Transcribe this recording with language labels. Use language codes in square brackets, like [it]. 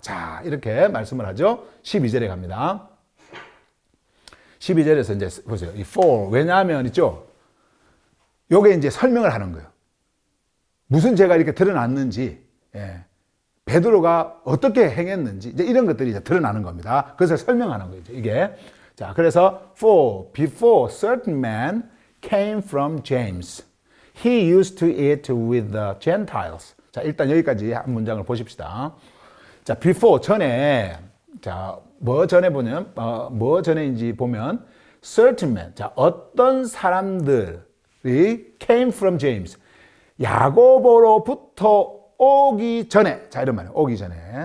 [ko] 자, 이렇게 말씀을 하죠. 12절에 갑니다. 12절에서 이제 보세요. 이 for, 왜냐하면 있죠. 요게 이제 설명을 하는 거예요. 무슨 죄가 이렇게 드러났는지, 베드로가 어떻게 행했는지, 이제 이런 것들이 이제 드러나는 겁니다. 그것을 설명하는 거죠, 이게. 자, 그래서 [en] for, before certain man came from James, he used to eat with the Gentiles. [ko] 자, 일단 여기까지 한 문장을 보십시다. 자, before, 전에, 자, 뭐 전에인지 보면, [en] certain man, [ko] 자, 어떤 사람들이 [en] came from James, [ko] 야고보로부터 오기 전에, 자, 이런 말이에요. 오기 전에.